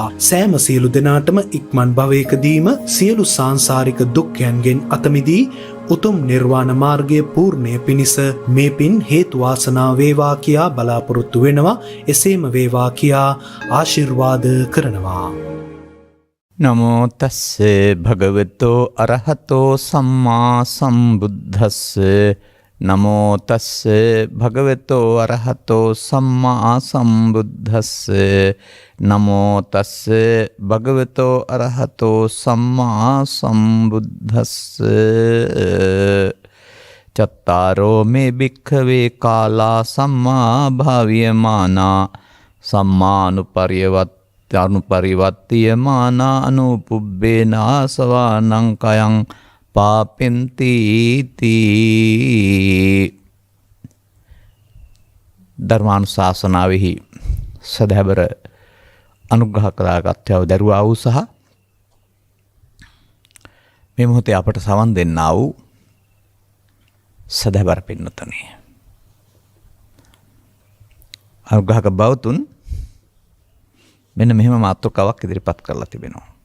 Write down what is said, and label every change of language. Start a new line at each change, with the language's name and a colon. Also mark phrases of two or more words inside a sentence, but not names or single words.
Sinhala: සෑම සියලු දෙනාටම ඉක්මන් භවයකදීම සියලු සාංසාරික දුක්ඛයන්ගෙන් අත මිදී උතුම් නිර්වාණ මාර්ගයේ පූර්ණය පිණිස මේ පින් හේතු වාසනා වේවා කියා බලාපොරොත්තු වෙනවා. එසේම වේවා කියා ආශිර්වාද කරනවා.
Pali: නමෝ තස්සේ භගවතෝ අරහතෝ සම්මා සම්බුද්දස්ස. නමෝ තස්සේ භගවතෝ අරහතෝ සම්මා සම්බුද්දස්ස. නමෝ තස්සේ භගවතෝ අරහතෝ සම්මා සම්බුද්දස්ස. චත්තාරෝ මේ භික්ඛවේ කාලා සම්මා භාව්‍යමානා සම්මානුපරිවත්තියමානා අනුපුබ්බේන ආසවානං කයං පාපෙන්ති තී.
Sinhala: ධර්මානුශාසනාවෙහි සදහැබර අනුග්‍රහ කරගත්යව දරුවා වූ සහ මේ මොහොතේ අපට සවන් දෙන්නා වූ සදහැබර පින්නතුනි, අනුග්‍රහක බවතුන් මෙන්න මෙහෙම මාතෘකාවක් ඉදිරිපත් කරලා තිබෙනවා.